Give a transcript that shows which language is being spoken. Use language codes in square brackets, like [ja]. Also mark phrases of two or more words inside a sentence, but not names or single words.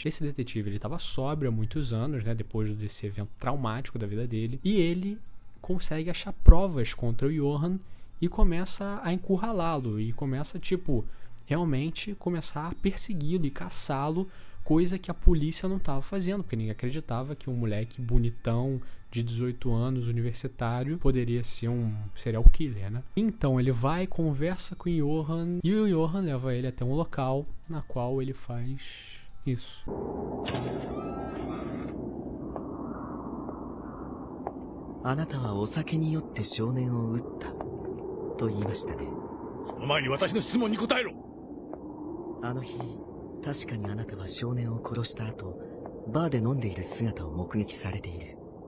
[pt] Esse detetive, ele estava sóbrio há muitos anos, né, depois desse evento traumático da vida dele, e ele consegue achar provas contra o Johann e começa a encurralá-lo e começa, realmente começar a persegui-lo e caçá-lo, coisa que a polícia não estava fazendo, porque ninguém acreditava que um moleque bonitão de 18 anos, universitário, poderia ser um [en] serial killer, [pt] né? Então ele vai, conversa com o Johann e o Johann leva ele até um local na qual ele faz isso. [ja] あなたはお酒に酔って少年を撃ったと言いましたね。その前に私の質問に答えろ。あの日、確かにあなたは少年を殺した後、バーで飲んでいる姿を目撃されている。